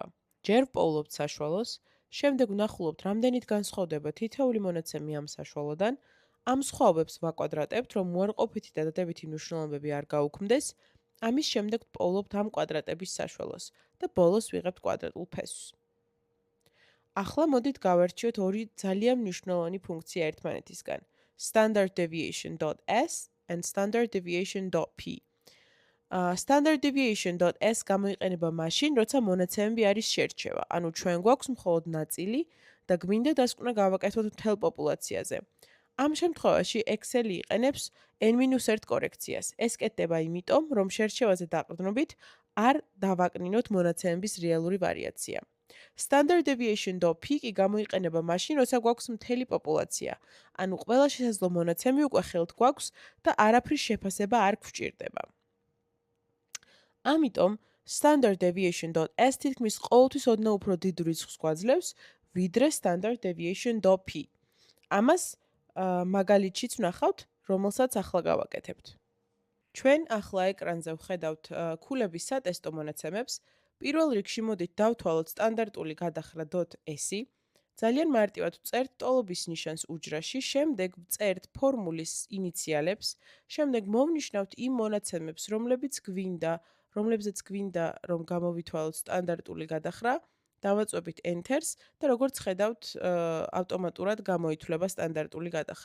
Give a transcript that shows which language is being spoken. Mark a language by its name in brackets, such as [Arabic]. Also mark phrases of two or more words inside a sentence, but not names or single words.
[Georgian] ჯერ ვპოულობთ საშუალოს, შემდეგ ვნახულობთ, რამდენით განსხვავდება თითოეული მონაცემი ამ საშუალოდან, ამ სხვაობებს ვაკვადრატებთ, რომ უარყოფითი და დადებითი მნიშვნელობები არ გაუქმდეს, ამის შემდეგ ვპოულობთ ამ კვადრატების საშუალოს და ბოლოს ვიღებთ კვადრატულ ფესვს. ახლა მოდით გავარჩიოთ ორი ძალიან მნიშვნელოვანი ფუნქცია ერთმანეთისგან: [English] standard deviation.s and standard deviation.p. standard deviation.s [Georgian] გამოიყენება მაშინ, როცა მონაცემები არის შერჩევა, ანუ ჩვენ გვაქვს მხოლოდ ნაწილი და გვინდა დასკვნა გავაკეთოთ მთელ პოპულაციაზე. ამ შემთხვევაში Excel იყენებს n-1 კორექციას. ეს კეთდება იმიტომ, რომ შერჩევაზე დაყრდნობით არ დავაკნინოთ მონაცემების რეალური ვარიაცია. [English] Standard deviation.p [Georgian] კი გამოიყენება მაშინ, როცა გვაქვს მთელი პოპულაცია, ანუ ყველა შესაძლო მონაცემი უკვე ხელთ გვაქვს და არაფრის შეფასება არ გვჭირდება. ამიტომ [English] standard deviation.s [Georgian] თითქმის ყოველთვის ოდნავ უფრო დიდ რიცხვს გვაძლევს, ვიდრე [English] standard deviation.p. [Georgian] ამას მაგალითშიც ვნახავთ, რომელსაც ახლა გავაკეთებთ. ჩვენ ახლა ეკრანზე ვხედავთ ქულების სატესტო მონაცემებს. პირველ რიგში მოდით დავთვალოთ სტანდარტული გადახრა.s-ი. ძალიან მარტივად ვწერთ ტოლობის ნიშანს უჯრაში, შემდეგ ვწერთ ფორმულის ინიციალებს, შემდეგ მოვნიშნავთ იმ მონაცემებს, რომლებზეც გვინდა რომ გამოვითვალოთ სტანდარტული გადახრა, დავაწვევით Enter-ს და როგორც ხედავთ, ავტომატურად გამოითვლება სტანდარტული გადახრა.